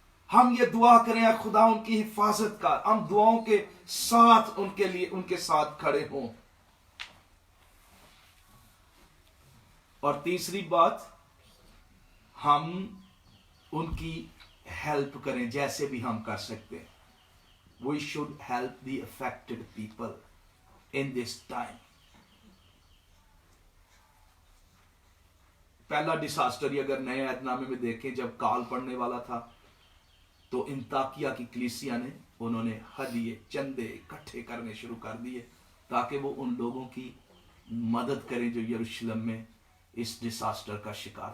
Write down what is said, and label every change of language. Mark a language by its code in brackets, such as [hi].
[ur] ہم یہ دعا کریں خدا ان کی حفاظت کا، ہم دعاؤں کے ساتھ ان کے لیے، ان کے ساتھ کھڑے ہوں. اور تیسری بات، ہم ان کی ہیلپ کریں جیسے بھی ہم کر سکتے ہیں. [en] We should help the affected people in this time. [ur] پہلا ڈیساسٹر اگر نئے عہد نامے میں دیکھیں، جب کال پڑنے والا تھا تو انطاکیہ کی کلیسیا نے، انہوں نے ہدیے، چندے اکٹھے کرنے شروع کر دیے تاکہ وہ ان لوگوں کی مدد کریں جو یروشلم میں اس ڈیساسٹر کا شکار.